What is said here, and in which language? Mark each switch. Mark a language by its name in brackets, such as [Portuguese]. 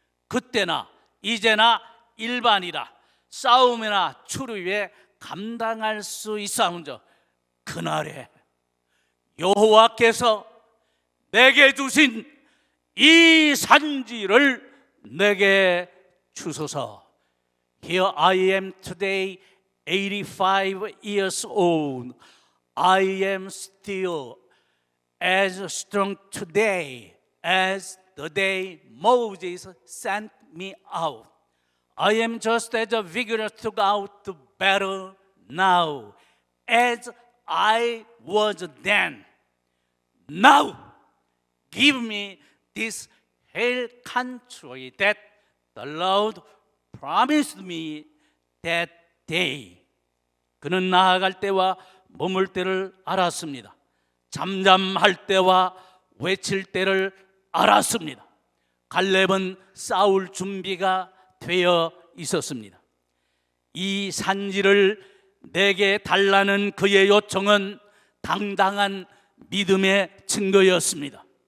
[Korean] 그때나 이제나 일반이라 싸움이나 추루에 감당할 수 있사온저 그날에 여호와께서 내게 주신 이 산지를 내게 주소서. [English] Here I am today, 85 years old. I am still as strong today as the day Moses sent me out. I am just as vigorous to go out to battle now as I was then. Now, give me this hill country that the Lord promised me that day. [Korean] 그는 나아갈 때와 머물 때를 알았습니다. 잠잠할 때와 외칠 때를 알았습니다. 갈렙은 싸울 준비가 되어 있었습니다. 이 산지를 내게 달라는 그의 요청은 당당한 믿음의 증거였습니다.